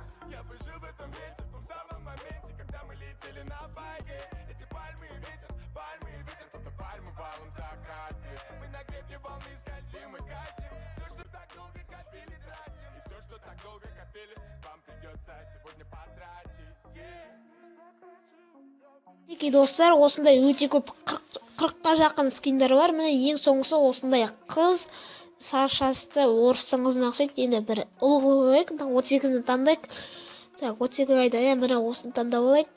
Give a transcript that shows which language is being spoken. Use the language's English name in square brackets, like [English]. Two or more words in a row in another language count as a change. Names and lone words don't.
[Russian] Я бы жил в этом лете, в том самом моменте, когда мы летели на байке. Эти пальмы и ветер, фотопальмы в алом закате. Мы на гребне волны скользим и катим. Все, что так долго копили, тратим. И все, что так долго копили, вам придется сегодня потратить. [Kazakh] Неке достар, осындай өте көп 40-қа жақын скиндер бар. Міне ең соңғысы осындай қыз саршасты орыстың қызына ұқсайды. Енді бір ұл қылып алайық. 32-ні таңдайық. Так, 32 қайда, міне осыны таңдап алайық.